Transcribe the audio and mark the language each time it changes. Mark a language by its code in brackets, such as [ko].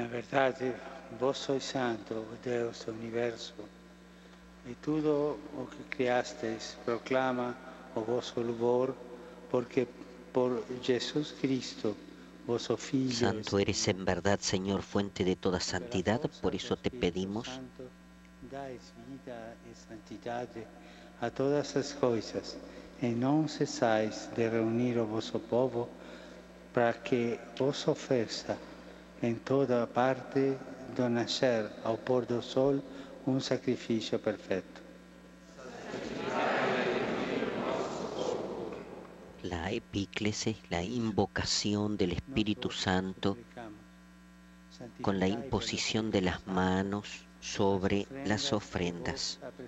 [pt] Padre, vos sois santo, Deus do universo, e tudo o que criastes proclama o vosso louvor, porque por Jesus Cristo, vosso Filho. [es] Santo eres en verdad, Señor, fuente de toda santidad, por eso te pedimos. [pt] Dais vida e santidade a todas as coisas, e não cessais de reunir o vosso povo, para que vos ofereça em toda parte, do nascer ao pôr do sol, um sacrifício perfeito. [es] La epíclesis, la invocación del Espíritu Santo, con la imposición de las manos sobre las ofrendas.